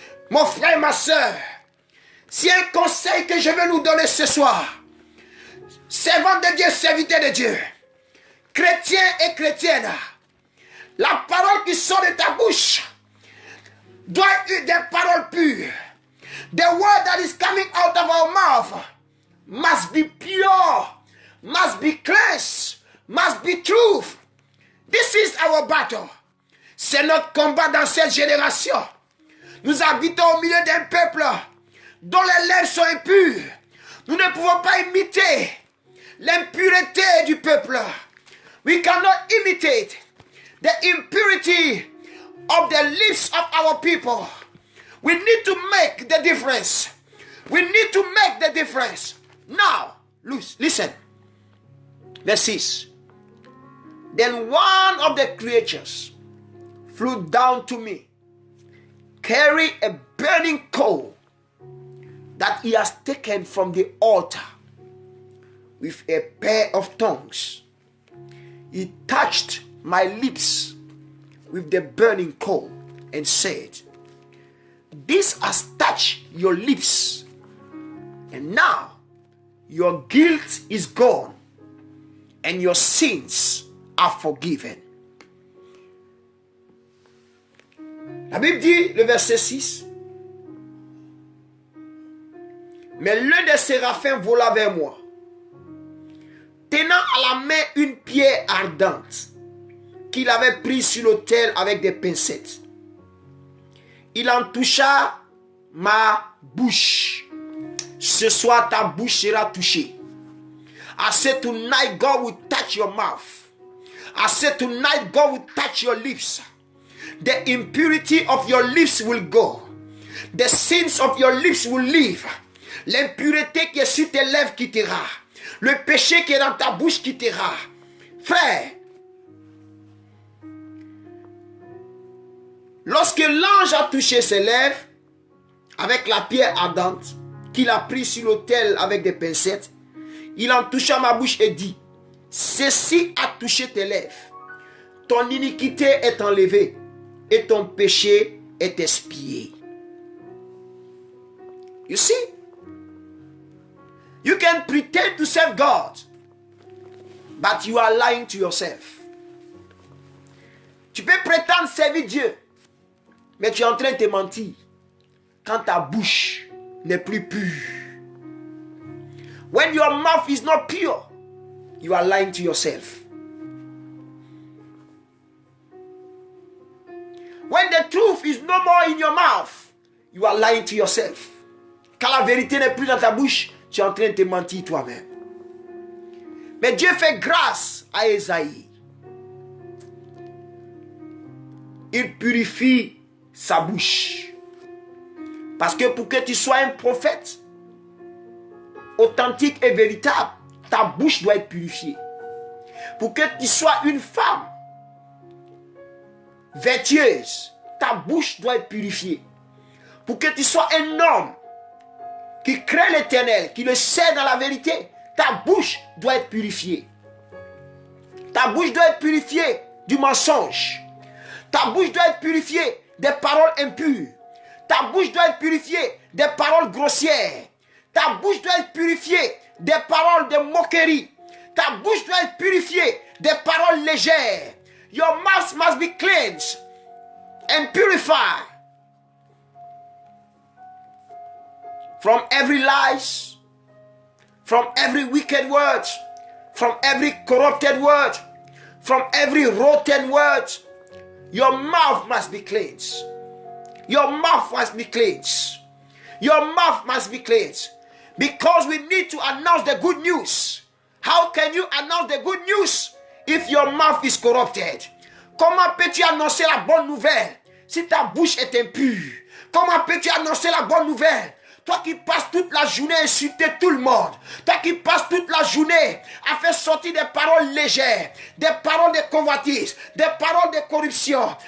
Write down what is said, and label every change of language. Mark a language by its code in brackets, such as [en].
[fr] Mon frère, ma soeur, s'il y a un conseil que je veux nous donner ce soir, servant de Dieu, serviteur de Dieu, chrétien et chrétienne, la parole qui sort de ta bouche doit être des paroles pures. [en] The word that is coming out of our mouth must be pure, must be cleansed, must be truth. This is our battle. [fr] C'est notre combat dans cette génération. Nous habitons au milieu d'un peuple dont les lèvres sont impures. Nous ne pouvons pas imiter l'impureté du peuple. [en] We cannot imitate the impurity of the lips of our people. We need to make the difference. We need to make the difference. Now, listen. Verse 6. Then one of the creatures flew down to me, carrying a burning coal that he has taken from the altar with a pair of tongues. He touched my lips with the burning coal and said, this has touched your lips, and now your guilt is gone and your sins are forgiven. [fr] La Bible dit, le verset 6, mais l'un des séraphins vola vers moi, tenant à la main une pierre ardente qu'il avait prise sur l'autel avec des pincettes. Il en toucha ma bouche. Ce soir, ta bouche sera touchée. I said tonight, God will touch your mouth. I said tonight, God will touch your lips. The impurity of your lips will go. The sins of your lips will leave. L'impureté qui est sur tes lèvres quittera. Le péché qui est dans ta bouche quittera. Frère, lorsque l'ange a touché ses lèvres avec la pierre ardente qu'il a prise sur l'autel avec des pincettes, il en toucha ma bouche et dit, ceci a touché tes lèvres. Ton iniquité est enlevée et ton péché est expié. [en] You see? You can pretend to serve God, but you are lying to yourself. [fr] Tu peux prétendre servir Dieu, mais tu es en train de te mentir quand ta bouche n'est plus pure. [en] When your mouth is not pure, you are lying to yourself. When the truth is no more in your mouth, you are lying to yourself. [fr] Quand la vérité n'est plus dans ta bouche, tu es en train de te mentir toi-même. Mais Dieu fait grâce à Ésaïe. Il purifie sa bouche. Parce que pour que tu sois un prophète authentique et véritable, ta bouche doit être purifiée. Pour que tu sois une femme vertueuse, ta bouche doit être purifiée. Pour que tu sois un homme qui craint l'Éternel, qui le sait dans la vérité, ta bouche doit être purifiée. Ta bouche doit être purifiée du mensonge. Ta bouche doit être purifiée des paroles impures. Ta bouche doit être purifiée des paroles grossières. Ta bouche doit être purifiée des paroles de moquerie. Ta bouche doit être purifiée des paroles légères. [en] Your mouth must be cleansed and purified from every lies, from every wicked word, from every corrupted word, from every rotten word. Your mouth must be cleansed. Your mouth must be cleansed. Your mouth must be cleansed. Because we need to announce the good news. How can you announce the good news if your mouth is corrupted? [fr] Comment peux-tu annoncer la bonne nouvelle si ta bouche est impure? Comment peux-tu annoncer la bonne nouvelle? Toi qui passes toute la journée à insulter tout le monde. Toi qui passes toute la journée à faire sortir des paroles légères, des paroles de convoitise, des paroles de corruption.